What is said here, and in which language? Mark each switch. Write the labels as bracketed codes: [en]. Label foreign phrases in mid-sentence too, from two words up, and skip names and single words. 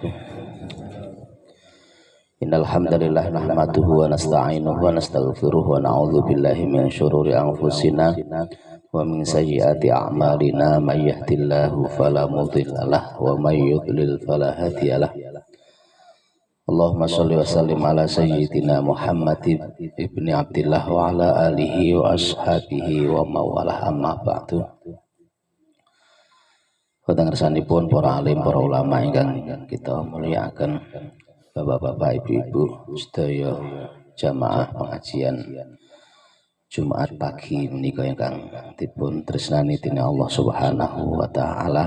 [ar] إن الحمد لله نحمده ونستعينه ونستغفره ونعوذ بالله من شرور أنفسنا ومن سيئات أعمالنا من يهده الله فلا مضل له ومن يضلل فلا هادي له. اللهم صل وسلم على سيدنا محمد ابن عبد الله وعلى آله وأصحابه ومواله أما بعد. [jv] Panjenenganipun para alim, para ulama ingkang kita muliakan, bapak-bapak, ibu-ibu, sedaya jamaah pengajian Jumat pagi menika ingkang dipun tresnani dening [ar] الله سبحانه وتعالى.